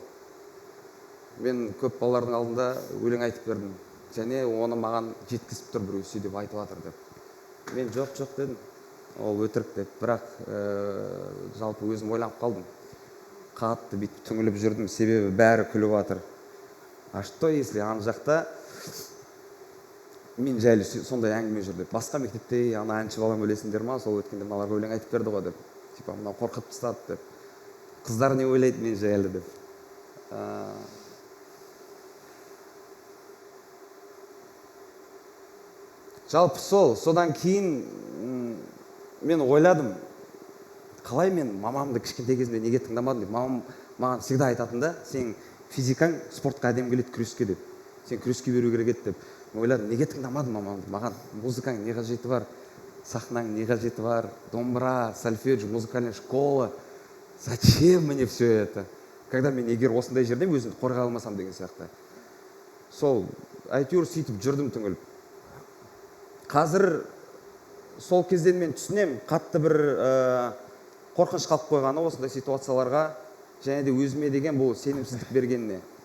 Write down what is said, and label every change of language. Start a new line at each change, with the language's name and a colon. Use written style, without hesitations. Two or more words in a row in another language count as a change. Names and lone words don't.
Kazakh: Мен көп балалардың алдында өлең айтып бердім, және оны маған жеткізіп тұр біреу сөйтіп айтып жатыр деп. Мен жоқ дедім, ол өтірік деп. Бірақ жалпы өзім ойланып қалдым. Қатты бүйтіп түңіліп жүрдім, себебі бәрі күліп жатыр.
Russian: А что если
Kazakh: ана жақта мен жайлы сондай әңгіме жүр деп. Басқа мектепте ана әнші балам өлесіңдер ма, сол өткенде мыналарға өлең айтып берді ғой деп. Типа мынау қорқытып тастады деп. Қыздар не ойлайды мен жайлы деп. Жалпы содан кейін мен ойладым, қалай мен мамамды кішкентай кезімде неге тыңдамадым деп. Мамам маған всегда айтатын да, сен физикаң спортқа әдем келеді күреске деп. Сен күреске беру керек еді деп. Мен ойладым, неге тыңдамадым мамамды? Маған музыкаң не қажеті бар? Сахнаң не қажеті бар? Домбыра,
Russian: сольфеджио, музыкальная школа. Зачем мне все это?
Kazakh: Когда мен егер осындай жерде өзімді қорғай алмасам деген сияқты. Сол әйтеуір сөйтіп жүрдім түңіліп. Қазір сол кезден мен түсінем, қатты бір қорқыныш қалып қойғаны осындай ситуацияларға, және де өзіме деген бұл сенімсіздік бергеніне.